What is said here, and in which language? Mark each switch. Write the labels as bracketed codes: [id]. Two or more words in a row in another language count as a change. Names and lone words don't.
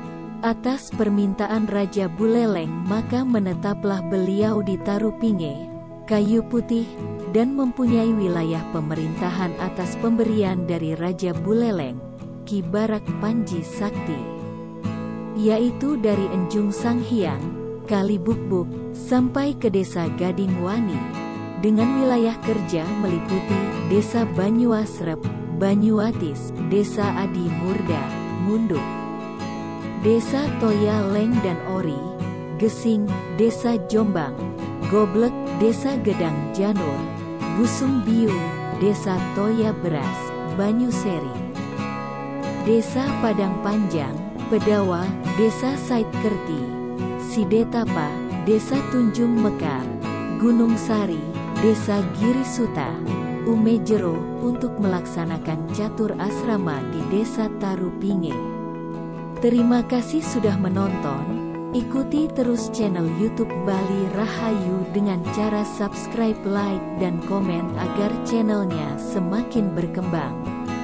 [id] Atas permintaan Raja Buleleng maka menetaplah beliau di Tarupinge, Kayu Putih, dan mempunyai wilayah pemerintahan atas pemberian dari Raja Buleleng, Ki Barak Panji Sakti, yaitu dari Enjung Sanghyang, Kali Bukbuk, sampai ke desa Gading Wani, dengan wilayah kerja meliputi desa Banyuasrep, Banyuatis, desa Adi Murda, Munduk, desa Toya Leng dan Ori, Gesing, desa Jombang, Goblek, desa Gedang Janur, Busung Biu, desa Toya Beras, Banyuseri, desa Padang Panjang, Pedawa, desa Sait Kerti, Sidetapa, desa Tunjung Mekar, Gunung Sari, desa Girisuta, Umejero, untuk melaksanakan catur asrama di desa Tarupinge. Terima kasih sudah menonton. Ikuti terus channel YouTube Bali Rahayu dengan cara subscribe, like, dan komen agar channelnya semakin berkembang.